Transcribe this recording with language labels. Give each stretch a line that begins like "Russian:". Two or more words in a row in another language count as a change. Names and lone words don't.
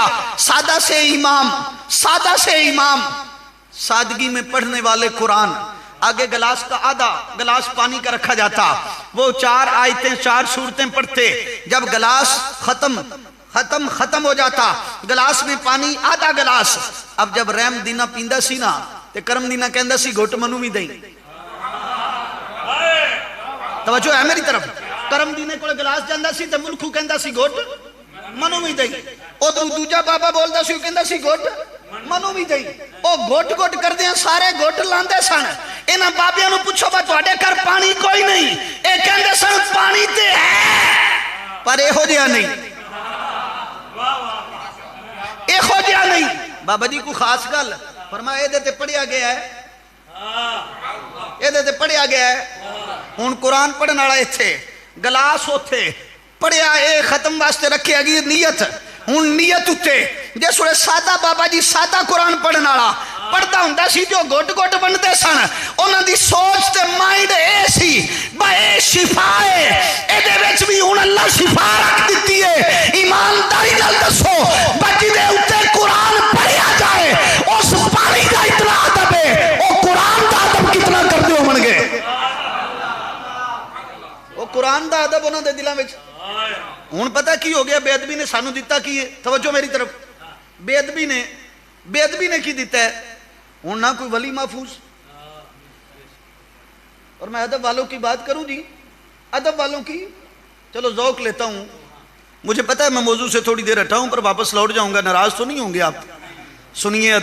Urdu: سادہ سے امام, سادگی میں پڑھنے والے قرآن, آگے گلاس کا آدھا گلاس پانی کا رکھا جاتا, وہ 4 آیتیں 4 سورتیں پڑھتے. جب گلاس ختم ہو جاتا, گلاس میں پانی آدھا گلاس.
Punjabi: اب جب رحم دینا پیندا سی نا تے کرم دینا کہندا سی گھٹ منو بھی دئی.
Urdu: توجہ ہے میری طرف.
Punjabi: کرم دینے کو گلاس جاندا سی تے ملکو کہندا سی گھٹ منو بھی دئی. او دوجا بابا بولدا سی کہندا سی گھٹ منو بھی دئی. او گھٹ کردے سارے گھٹ لاندے سن. انہاں بابیاں نو پوچھو با تواڈے گھر پانی کوئی نہیں, اے کہندے سن پانی تے ہے پر ایہو جہا نہیں, ایہو جہا نہیں. بابا جی کو خاص گل فرمایا اے دے تے پڑھیا گیا ہے, اے دے تے پڑھیا گیا ہے. ہن قرآن پڑھن والا ایتھے, گلاس اوتھے, پڑھیا اے ختم واسطے رکھے گئی نیت. ہن نیت اتے جس ویلے سادہ بابا جی سادہ قرآن پڑھن والا پڑھدا ہوندا سی, جو گھٹ بنتے سن انہاں دی سوچ تے مائنڈ اے سی با اے شفا ہے, اے دے وچ بھی ہن اللہ شفا رکھ دتی ہے. ایمانداری نال دسو بچی دے اوتے قرآن پڑھیا جائے, اس پانی دا اتنا ادب ہے, او قرآن دا ادب کتنا کردے ہون گے. او قرآن دا ادب انہاں دے دلاں وچ. ہن پتہ کی ہو گیا, بے ادبی نے سانو دیتا کی ہے.
Urdu: توجہ میری طرف.
Punjabi: بے ادبی نے کی دیتا ہے. ہن نہ کوئی ولی محفوظ,
Urdu: اور میں ادب والوں کی بات کروں جی, ادب والوں کی. چلو ذوق لیتا ہوں, مجھے پتہ ہے میں موضوع سے تھوڑی دیر ہٹا ہوں پر واپس لوٹ جاؤں گا, ناراض تو نہیں ہوں گے آپ.